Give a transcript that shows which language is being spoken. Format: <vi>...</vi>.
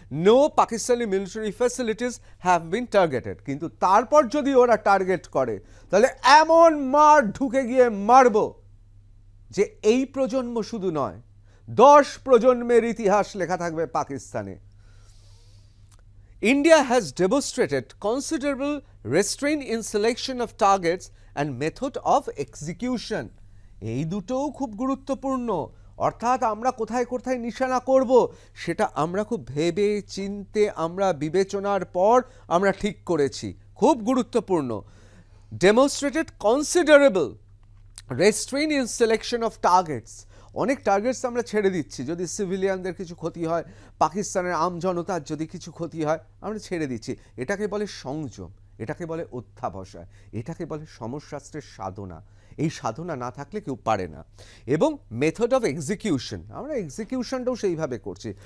<en>No Pakistani military facilities have been targeted.</en> <bn>কিন্তু তারপর যদি ওরা টার্গেট করে, তাহলে এমন মার ঢুকে গিয়ে মারব যে এই প্রজন্ম শুধু নয়, 10 প্রজন্মের ইতিহাস লেখা থাকবে পাকিস্তানে।</bn> <en>India has demonstrated considerable restraint in selection of targets and method of execution.</en> <bn>এই দুটোও খুব গুরুত্বপূর্ণ। অর্থাৎ আমরা কোথায় কোথায় নিশানা করব সেটা আমরা খুব ভেবে চিনতে, আমরা বিবেচনার পর আমরা ঠিক করেছি, খুব গুরুত্বপূর্ণ।</bn> <en>Demonstrated considerable restraint in selection of targets.</en> <bn>অনেক টার্গেটস আমরা ছেড়ে দিচ্ছি, যদি সিভিলিয়ানদের কিছু ক্ষতি হয়, পাকিস্তানের আমজনতার যদি কিছু ক্ষতি হয়, আমরা ছেড়ে দিচ্ছি। এটাকে বলে সংযম, এটাকে বলে অধ্যাবসায়, এটাকে বলে সমরশাস্ত্রের সাধনা। এই সাধনা না থাকলে কেউ পারে না। এবং মেথড অফ এক্সিকিউশন, আমরা এক্সিকিউশনটাও সেইভাবে করছি।</bn>